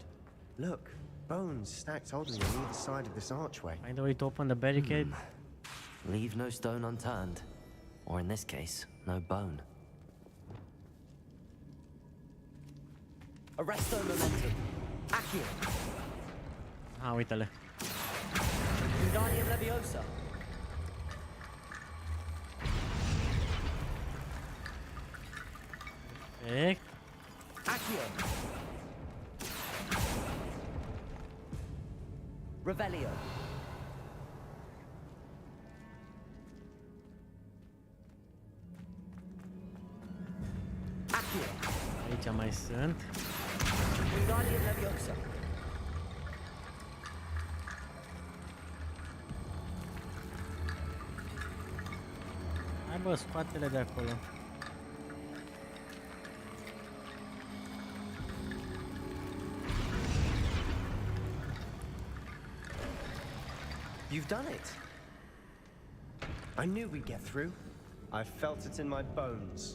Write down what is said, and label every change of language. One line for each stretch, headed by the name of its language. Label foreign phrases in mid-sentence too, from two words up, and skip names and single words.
English: Look, bones stacked oddly on either side of this archway. Find a way to open the barricade. Leave no stone unturned. Or in this case, no bone. Arresto momentum. Accio.
Romanian: Ah, uite-le. Wingardium Leviosa. Perfect. Accio. Revelio. Accio. Aici mai sunt. Wingardium Leviosa. Hai bă, scoate-le de acolo.
English: You've done it. I knew we'd get through. I felt it in my bones.